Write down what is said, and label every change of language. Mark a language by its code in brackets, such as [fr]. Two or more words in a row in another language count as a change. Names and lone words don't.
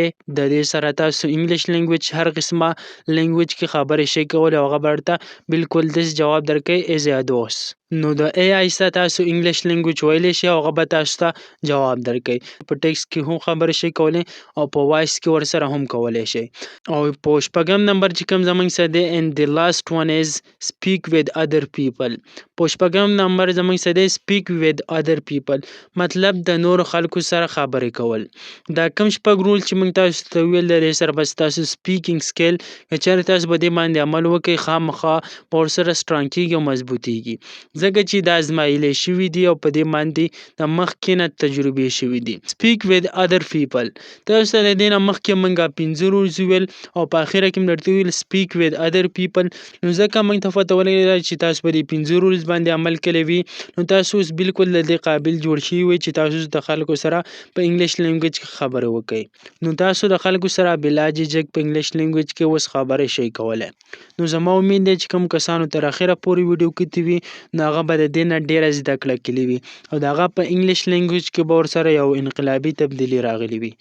[ps] د دې سره تاسو [en] English language [ps] هر قسمه لینګویج کې خبرې شئ کولی او هغه به درته بالکل داسې جواب درکوي [en] as a [ps] دوست. نو د اے آی سره تاسو [en] English language [ps] ویلی شئ او هغه به تاسو ته جواب درکوي. په ټیکسټ کې هم خبرې شئ کولی او په وایس کې ورسره هم کولی شئ. او په شپږم نمبر چې کوم زموږ څه دی [en] and the last one is speak with other people. [ps] په شپږم نمبر زموږ څه دی [en] speak with other people [ps] مطلب د نورو خلکو سره خبرې کول. دا کوم شپږ رول چې موږ تاسو ته ویل د دې سره به ستاسو [en] speaking skill [ps] که چېرې تاسو په دې باندې عمل وکړئ خامخا به ورسره سټرانګ کېږي او مضبوطیږي، ځکه چې دا ازمایلی شوي دي او په دې باندې د مخکې نه تجربې شوي دي. [en] speak with other people [ps] تاسو ته د دې نه مخکې موږ 5 رولز ویل او په اخره کې درته ویل [en] speak with other people. [ps] نو ځکه موږ ته پته ولګېده چې تاسو په دې 5 رولز باندې عمل کړی وي نو تاسو اوس بالکل د دې قابل جوړ شوي وئ چې تاسو د خلکو سره په [en] English language [ps] کې خبرې وکړئ. نو تاسو د خلکو سره [ur] بلا جھجک [ps] په [en] English language [ps] کې اوس خبرې شئ کولی. نو زما امید دی چې کوم کسانو تر اخره پورې ویډیو کتلي وي نو هغه به د دې نه ډېره زده کړه کړې وي او د هغه په [en] English language [ps] کې به ورسره یو انقلابي تبدیلي راغلي وي.